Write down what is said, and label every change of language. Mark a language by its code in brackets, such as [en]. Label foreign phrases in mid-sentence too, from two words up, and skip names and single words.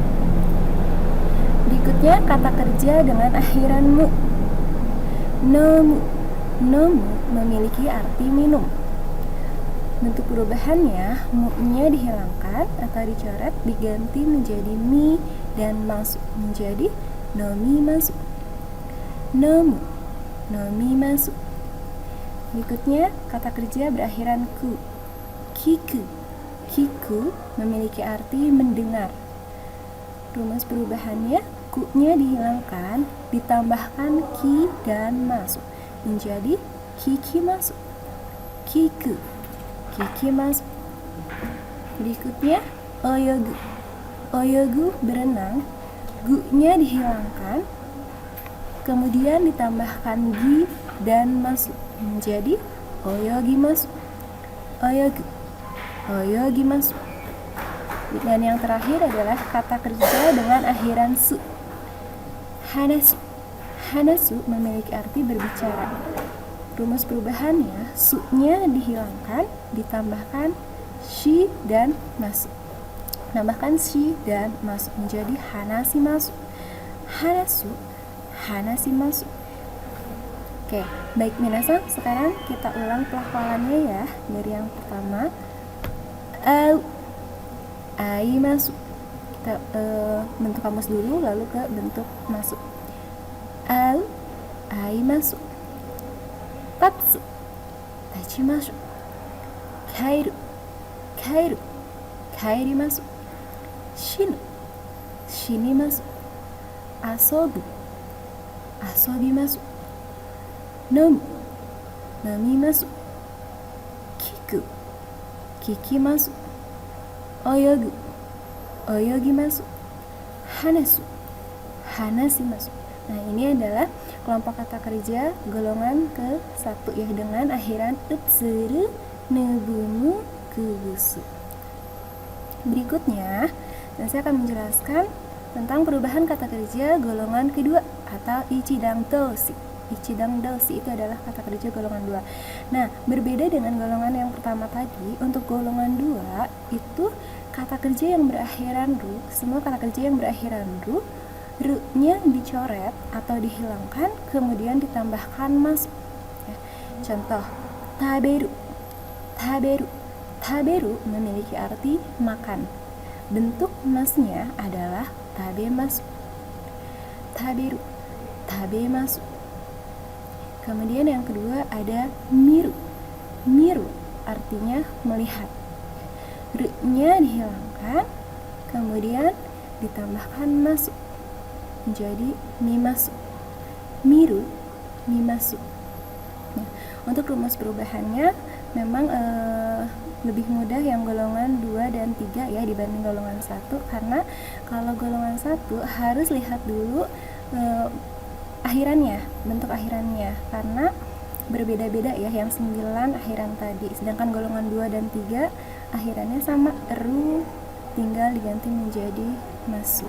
[id] Berikutnya kata kerja dengan akhiran mu. Nomu. Nomu memiliki arti minum. Bentuk perubahannya, mu-nya dihilangkan atau dicoret, diganti menjadi mi dan masu menjadi nomimasu. [ja] のむ、のみます. [id] Berikutnya kata kerja berakhiran ku. Kiku. Kiku memiliki arti mendengar. Rumus perubahannya, ku-nya dihilangkan, ditambahkan ki dan masu menjadi kikimasu. [ja] きく。ききます. [id] Berikutnya oyogu. Oyogu berenang, gu-nya dihilangkan, kemudian ditambahkan gi dan masu menjadi oyogimasu. [ja] およぐ、およぎます. [id] Dan yang terakhir adalah kata kerja dengan akhiran su. Hanasu. Hanasu memiliki arti berbicara. Rumus perubahannya, su-nya dihilangkan, ditambahkan shi dan masu. Tambahkan shi dan masu menjadi hanashimasu. [ja] はなす、はなします. [id] Oke, baik minasan, sekarang kita ulang pelafalannya ya. Dari yang pertama, [ja] あう、あいます. [id] Kita bentuk kamus dulu, lalu ke bentuk masuk. [ja] あう、あいます. たつ、たちます。かいる、かいる、かいります. しぬ、しにます. あそぶ、あそびます. のむ、のみます. きく、ききます。およぐ、およぎます. はなす、はなします. [id] Nah, ini adalah kelompok kata kerja golongan ke-1 ya, dengan akhiran [ja] うつる、ねぶむ、くぶす. [id] Berikutnya, saya akan menjelaskan tentang perubahan kata kerja golongan kedua atau [ja] いちだんどうし. いちだんどうし [id] itu adalah kata kerja golongan 2. Nah, berbeda dengan golongan yang pertama tadi, untuk golongan 2 itu kata kerja yang berakhiran ru, semua kata kerja yang berakhiran ru-nya dicoret atau dihilangkan, kemudian ditambahkan mas. Ya. Contoh, [ja] たべる。たべる. [id] Taberu memiliki arti makan. Bentuk masnya adalah tabemasu. [ja] たべる、たべます. [id] Kemudian yang kedua ada miru. Miru artinya melihat. Ru-nya dihilangkan, kemudian ditambahkan masu menjadi mimasu. [ja] みる、みます. [id] Nah, untuk rumus perubahannya memang lebih mudah yang golongan 2 dan 3 ya dibanding golongan 1, karena kalau golongan 1 harus lihat dulu akhirannya, bentuk akhirannya, karena berbeda-beda ya, yang 9 akhiran tadi, sedangkan golongan 2 dan 3 akhirannya sama, ru tinggal diganti menjadi masu.